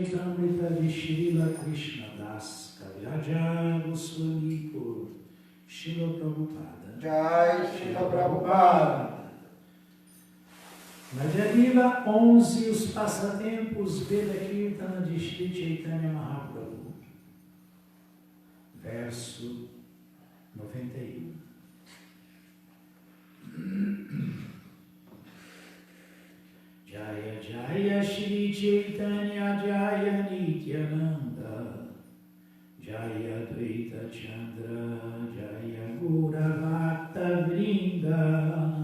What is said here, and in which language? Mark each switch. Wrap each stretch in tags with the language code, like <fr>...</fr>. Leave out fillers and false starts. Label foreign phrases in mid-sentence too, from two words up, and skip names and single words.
<pt>Charitamrita de Srila Krishnadas Kaviraja Goswami por Srila Prabhupada. Jai Srila Prabhupada. Madhya Lila 11, os passatempos Veda Kirtana de Shri Chaitanya Mahaprabhu. Verso 91.</pt> <bn>জয় জয় শ্রী চৈতন্য জয় নিত্যানন্দ জয় দ্বৈত চন্দ্র জয় গুর ভক্ত বৃন্দ</bn>